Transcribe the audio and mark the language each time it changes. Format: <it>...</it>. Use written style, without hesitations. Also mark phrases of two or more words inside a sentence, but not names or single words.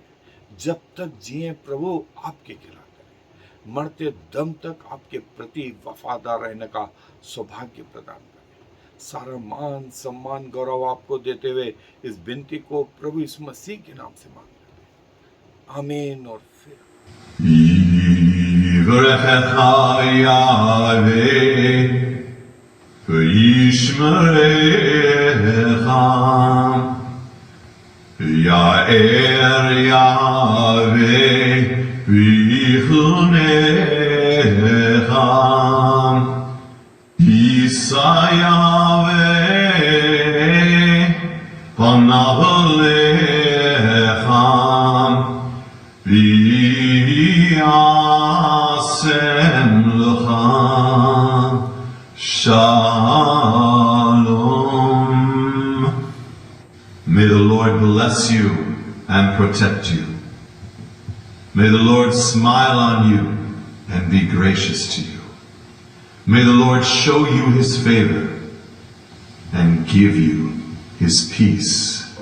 <hi>जब तक जिए प्रभु आपके खिलाते रहे, मरते दम तक आपके प्रति वफादार रहने का सौभाग्य प्रदान करें। सारा मान, सम्मान, गौरव आपको देते हुए इस विनती को प्रभु यीशु मसीह के नाम से मांगते हैं। आमीन। और फिर</hi> <he>יאר יהוה ויחנך ישא יהוה פניו אליך וישם לך שלום.</he> <en>May the Lord bless you and protect you. May the Lord smile on you and be gracious to you. May the Lord show you his favor and give you his peace.</en>